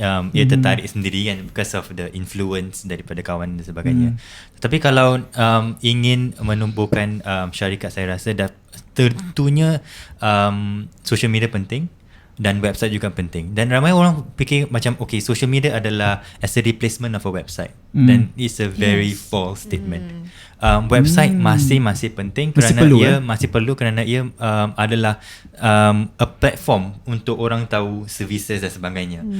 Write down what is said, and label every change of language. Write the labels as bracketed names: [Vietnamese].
[Malay] Ia tertarik sendiri kan, [English] because of the influence [Malay] daripada kawan dan sebagainya. Tapi kalau ingin menumbuhkan syarikat, saya rasa tentunya social media penting. dan website juga penting. Dan ramai orang fikir macam okay, social media adalah [English] as a replacement of a website. Then it's a very false statement. [Malay] Website masih penting kerana ia masih perlu kerana ia adalah [English] a platform [Malay] untuk orang tahu services dan sebagainya.